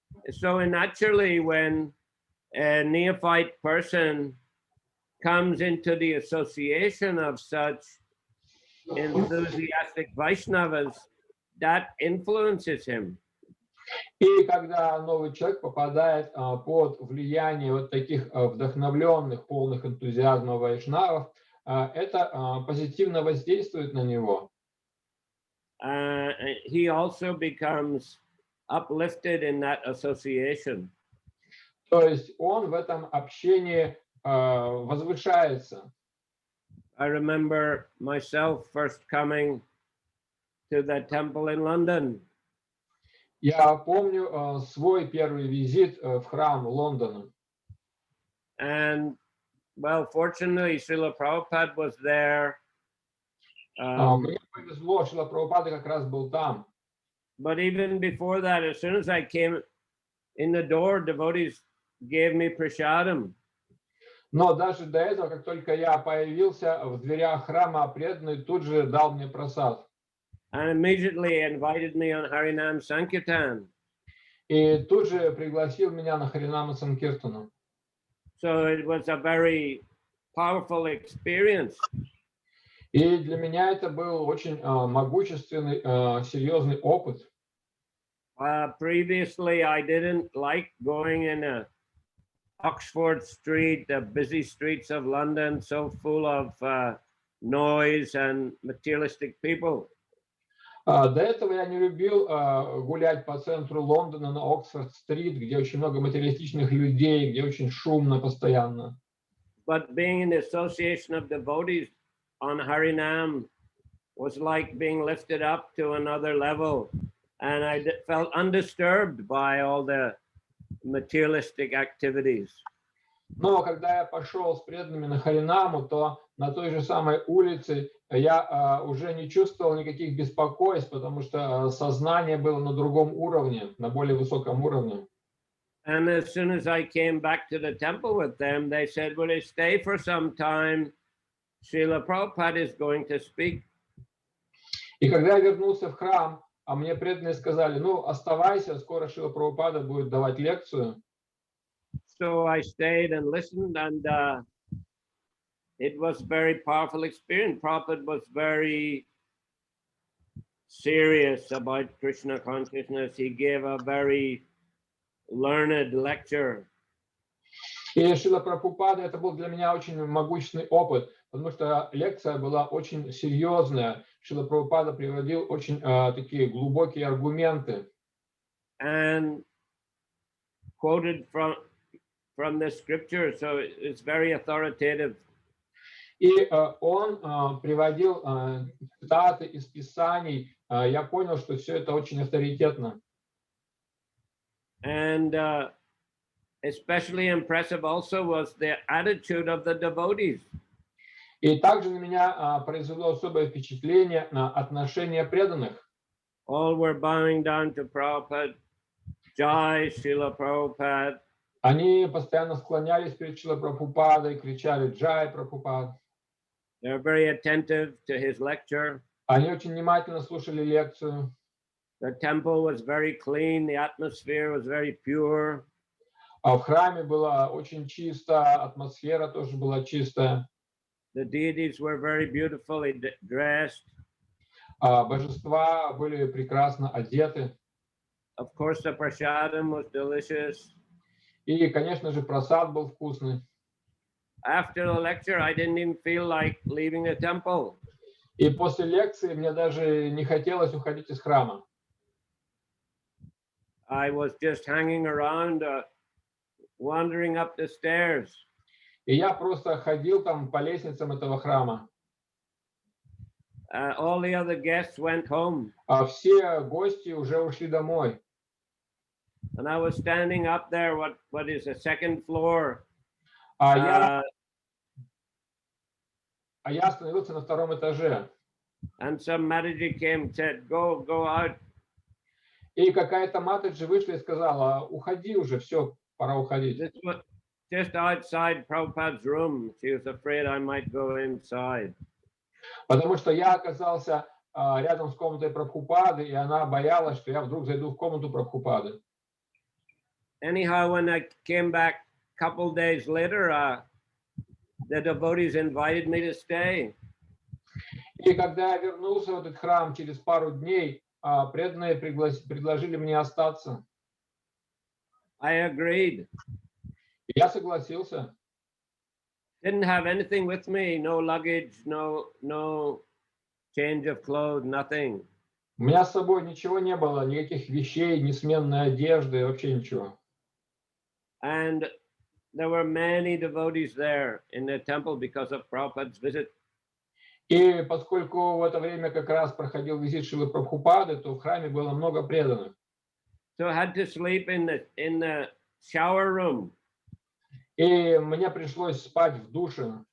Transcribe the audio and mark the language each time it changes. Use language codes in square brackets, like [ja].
[en] So naturally, when a neophyte person comes into the association of such enthusiastic Vaishnavas, that influences him. [ru] И когда новый человек попадает под влияние вот таких вдохновленных, полных энтузиазма вайшнавов, это позитивно воздействует на него. [en] He also becomes uplifted in that association. [ru] То есть он в этом общении возвышается. [en] I remember myself first coming to the temple in London. [ru] Я помню свой первый визит в храм Лондона. [en] And well, fortunately, Srila Prabhupada was there. [ru] Мне повезло, Шрила Прабхупада как раз был там. [en] But even before that, as soon as I came in the door, devotees gave me prasadam. [ru] Но даже до этого, как только я появился в дверях храма, преданный тут же дал мне просад. [en] And immediately invited me on Harinam Sankirtan. [ru] И тут же пригласил меня на Харинама Санкиртану. [en] So it was a very powerful experience. [ru] И для меня это был очень могущественный, серьезный опыт. [en] Previously, I didn't like going in a Oxford Street, the busy streets of London, so full of noise and materialistic people. [ru] До этого я не любил гулять по центру Лондона на Оксфорд-стрит, где очень много материалистичных людей, где очень шумно постоянно. [en] But being in the association of devotees on Harinam was like being lifted up to another level. And I felt undisturbed by all the materialistic activities. [ru] Но когда я пошел с преданными на Харинаму, то на той же самой улице я уже не чувствовал никаких беспокойств, потому что сознание было на другом уровне, на более высоком уровне. [en] And as soon as I came back to the temple with them, they said, will you stay for some time? Srila Prabhupada is going to speak. [ru] И когда я вернулся в храм, а мне преданные сказали, ну, оставайся, скоро Шрила Прабхупада будет давать лекцию. [en] So I stayed and listened, and it was a very powerful experience. Prabhupada was very serious about Krishna consciousness. He gave a very learned lecture. [ru] И Шрила Прабхупада, это был для меня очень могущественный опыт, потому что лекция была очень серьезная. Шрила Прабхупада приводил очень такие глубокие аргументы. [en] And quoted from the scripture, so it's very authoritative. [ru] И он приводил цитаты из Писаний. Я понял, что все это очень авторитетно. [en] And especially impressive also was the attitude of the devotees. [ru] И также на меня произвело особое впечатление на отношение преданных. [en] All were bowing down to Prabhupada. Jai Srila Prabhupada. [ru] Они постоянно склонялись перед Шрилой Прабхупадой, кричали «Джай Прабхупад». [en] They were very attentive to his lecture. [ru] Они очень внимательно слушали лекцию. [en] The temple was very clean. The atmosphere was very pure. [ru] А в храме было очень чисто, атмосфера тоже была чистая. [en] The deities were very beautifully dressed. [ru] Божества были прекрасно одеты. [en] Of course, the prasadam was delicious. [ru] И, конечно же, просад был вкусный. [en] After the lecture, I didn't even feel like leaving the temple. [ru] И после лекции мне даже не хотелось уходить из храма. [en] I was just hanging around, wandering up the stairs. [ru] И я просто ходил там по лестницам этого храма. [en] All the other guests went home. [ru] А все гости уже ушли домой. [en] And I was standing up there, what is the second floor. [ru] Я остановился на втором этаже. [en] And some Mataji came and said, go out. [ru] И какая-то матаджи вышла и сказала, уходи уже, все, пора уходить. [en] This was just outside Prabhupada's room. She was afraid I might go inside. [ru] Потому что я оказался рядом с комнатой Прабхупады, и она боялась, что я вдруг зайду в комнату Прабхупады. [en] Anyhow, when I came back a couple days later, the devotees invited me to stay. [ru] И когда я вернулся в этот храм через пару дней, преданные предложили мне остаться. [en] I agreed. [ru] И я согласился. [en] Didn't have anything with me, no luggage, no change of clothes, nothing. [ru] У меня с собой ничего не было, никаких вещей, ни сменной одежды, вообще ничего. [en] And there were many devotees there in the temple because of Prabhupada's visit. [ru] И поскольку в это время как раз проходил визит Шрилы Прабхупады, то в храме было много преданных. [en] So I had to sleep in the shower room. [ru] И мне пришлось спать в душе.